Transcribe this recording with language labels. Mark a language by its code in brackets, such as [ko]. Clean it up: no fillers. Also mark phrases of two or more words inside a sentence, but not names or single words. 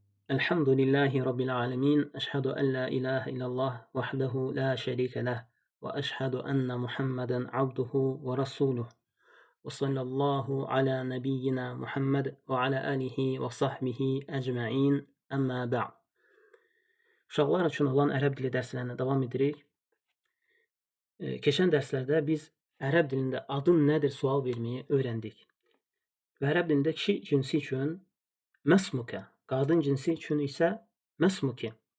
[ar] الحمد لله رب العالمين. أشهد أن لا إله إلا الله وحده لا شريك له. وأشهد أن محمدا عبده ورسوله. وصلى الله على نبينا محمد وعلى آله وصحبه أجمعين. أما بعد. [az] Uşaqlar üçün olan ərəb dili dərslərinə davam edirik. Keçən dərslərdə biz ərəb dilində adın nədir sual verməyi öyrəndik. Və ərəb dilində kişi cinsi üçün məsmuka, qadın cinsi üçün isə məsmuki.